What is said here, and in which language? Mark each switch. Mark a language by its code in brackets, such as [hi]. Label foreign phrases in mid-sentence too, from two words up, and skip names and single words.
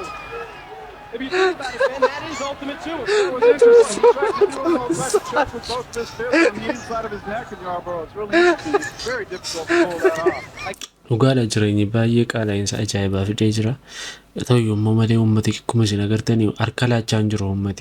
[en] If you think about it, man, that is ultimate sumo. That was interesting. He tried to do a little left choke with both fists there from the inside of his neck and Yarborough. It's really interesting. It's very difficult to pull that off. [om] Dhugaadha jireenyi baay'ee qaala'insa ajaa'ibaa fidee jira. Ta'u yommuu malee uummati akkuma isin agartanii harka laachaan jiru uummati.